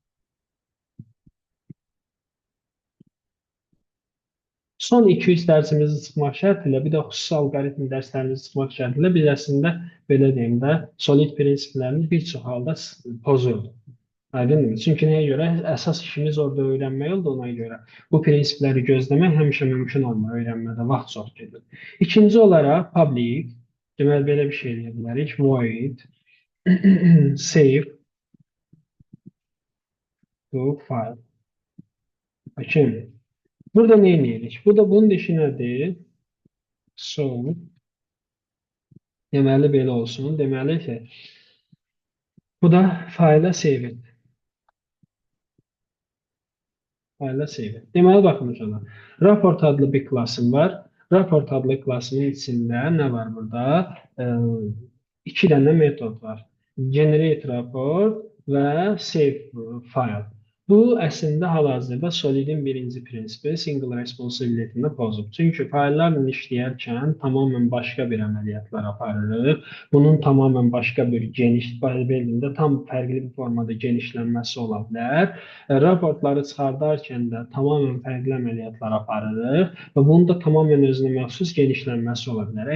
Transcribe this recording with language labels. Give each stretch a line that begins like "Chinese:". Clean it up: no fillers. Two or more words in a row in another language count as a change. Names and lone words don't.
Azerbaijani: Son 200 dərsimizi çıxmaq şərtilə, bir də xüsusi alqoritm dərslərimizi çıxmaq şərtilə biz əslində belə deyim də, solid prinsiplərini bir çox halda pozurduq. Aydındır. Çünki nəyə görə? Əsas işimiz orada öyrənmək oldu ona görə. Bu prinsipləri gözləmək həmişə mümkün olmur öyrənmədə, vaxt çox gedir. İkinci olaraq public, deməli belə bir şey deyə bilərik.
English: Void save to file.
Azerbaijani: Okay. Burada nə edirik? Burada bunun işi nədir? So, deməli belə olsun. Deməli ki, bu da fayla save et. Fayla save et. Deməli baxın ona. Raport adlı bir klasım var. Raport adlı klasının içində nə var burada? İki dənə metod var.
English: Generate report və save file.
Azerbaijani: Bu əslində hal-hazırda Solidin birinci prinsipi
English: single responsibility-
Azerbaijani: ni pozub. Çünki fayllarla işləyərkən tamamilə başqa bir əməliyyatlar aparırıq. Bunun tamamilə başqa bir geniş, belində tam fərqli bir formada genişlənməsi ola bilər. Raportları çıxardarkən də tamamilə fərqli əməliyyatlar aparırıq və bunun da tamamilə özünə məxsus genişlənməsi ola bilər.